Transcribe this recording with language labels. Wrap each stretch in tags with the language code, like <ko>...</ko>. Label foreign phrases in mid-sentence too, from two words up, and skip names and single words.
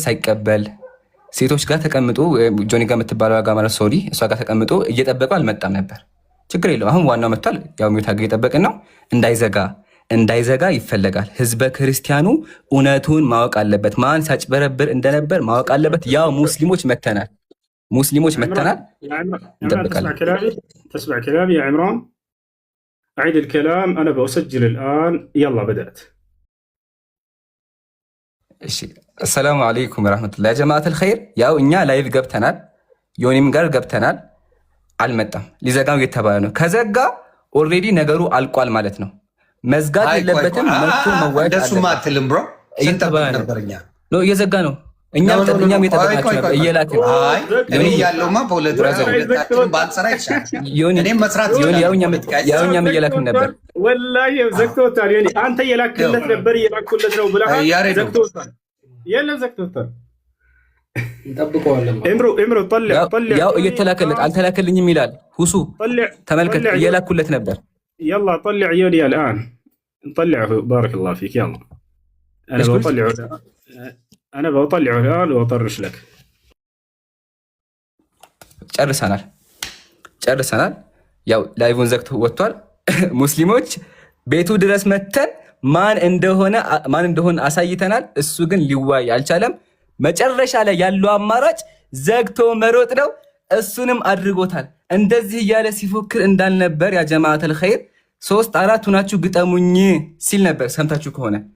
<am>ሳይቀበል ሴቶች ጋር ተቀምጦ ጆኒ ጋር የምትባለው ጋር ማለት ሶሪ እሷ ጋር ተቀምጦ እየጠበቀው አልመጣም ነበር። ችግር የለው። አሁን ዋናው መጥቷል። ያው ሚውት አገ እየጠበቅን ነው። እንዳይዘጋ ይፈለጋል። ህዝበ ክርስቲያኑ እውነቱን ማወቅ አለበት። ማን ሳጭበረብር እንደነበር ማወቅ አለበት። ያው ሙስሊሞች መተናል እንጠብቃለን።</am> <ar>تسمع كلامي يا عمران؟ أعيد الكلام. أنا بأسجل الآن. يلا بدأت. السلام عليكم ورحمة الله يا جماعة الخير.</ar> <am>ያው እኛ ላይቭ ገብተናል፣ ዮኒም ጋር ገብተናል። አልመጣም፣ ሊዘጋው የተባለ ነው። ከዘጋ ኦልሬዲ ነገሩ አልቋል ማለት ነው። መዝጋት የለበትም። መጥቶ መዋየት እንደሱማ አትልም ብሮ እየተባለ ነበርኛ ነው። እየዘጋ ነው። እኛም እየጠበቅናችሁ ነበር፣ እየላክን እኔ ያለውማ በሁለታችን ባንሰራ ይሻላል። እኔም መስራት ያው እኛም እየላክን ነበር። ወላሂ ዘግቶታል። ዮኒ አንተ እየላክለት ነበር፣ እየላኩለት ነው ብለህ ዘግቶታል። የለም ዘግቶታል። እምሮ ጠልዕ ያው እየተላከለት አልተላከልኝም ይላል። ሁሱ ተመልከት፣ እየላኩለት ነበር።</am> <ar>يلا طلع يوني الآن نطلعه. بارك الله فيك. يلا أنا بطلعه الآن وأطرش لك.</ar> <am>ጨርሰናል። ያው ላይቭን ዘግቶ ወጥቷል። ሙስሊሞች ቤቱ ድረስ መተን ማን እንደሆነ አሳይተናል። እሱ ግን ሊዋይ አልቻለም። መጨረሻ ላይ ያለው አማራጭ ዘግቶ መሮጥ ነው። እሱንም አድርጎታል። እንደዚህ እያለ ሲፎክር እንዳልነበር</am> <ar>يا جماعة الخير</ar> <am>3-4 ሁናችሁ ግጠሙኝ ሲል ነበር። ሰምታችሁ ከሆነ</am>